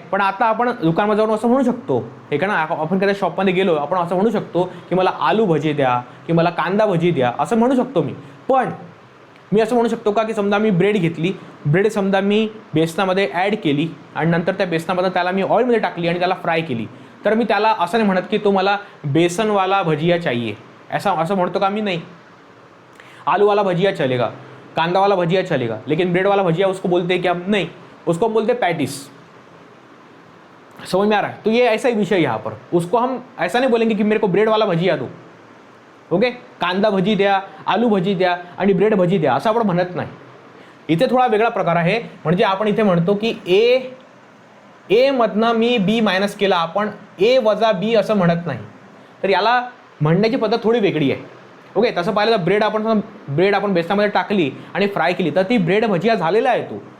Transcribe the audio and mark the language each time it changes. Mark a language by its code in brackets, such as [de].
[mr] पण आता आपण दुकानामध्ये जाऊन असं म्हणू शकतो, हे का ना, आपण कधी शॉपमध्ये गेलो, आपण असं म्हणू शकतो की मला आलू भजी द्या, की मला कांदा भजी द्या, असं म्हणू शकतो मी. पण मी असं म्हणू शकतो का, की समजा मी ब्रेड घेतली, ब्रेड समजा मी बेसनामध्ये ॲड केली आणि नंतर त्या बेसनामध्ये त्याला मी ऑइलमध्ये टाकली आणि त्याला फ्राय केली, तर मी त्याला असं नाही म्हणत की तो मला [hi] बेसनवाला भजिया चाहिए, [mr] असं म्हणतो का मी, नाही. [hi] आलू वाला भजिया चलेगा, कांदा वाला भजिया चलेगा, लेकिन ब्रेड वाला भजिया उसको बोलते हैं क्या, नहीं, उसको हम बोलते हैं पैटिस. समझ में आ रहा है. तो ये ऐसा ही विषय यहाँ पर, उसको हम ऐसा नहीं बोलेंगे कि मेरे को ब्रेड वाला भजिया दो. [en] Okay. [mr] कांदा भजी द्या, आलू भजी द्या आणि ब्रेड भजी द्या असं आपण म्हणत नाही. इथे थोडा वेगळा प्रकार आहे. म्हणजे आपण इथे म्हणतो की ए मधनं मी बी मायनस केला, आपण ए वजा बी असं म्हणत नाही. तर याला म्हणण्याची पद्धत थोडी वेगळी आहे. ओके. तसं पाहिलं तर ब्रेड आपण बेसनामध्ये टाकली आणि फ्राय केली तर ती ब्रेड भजिया झालेला आहे तो.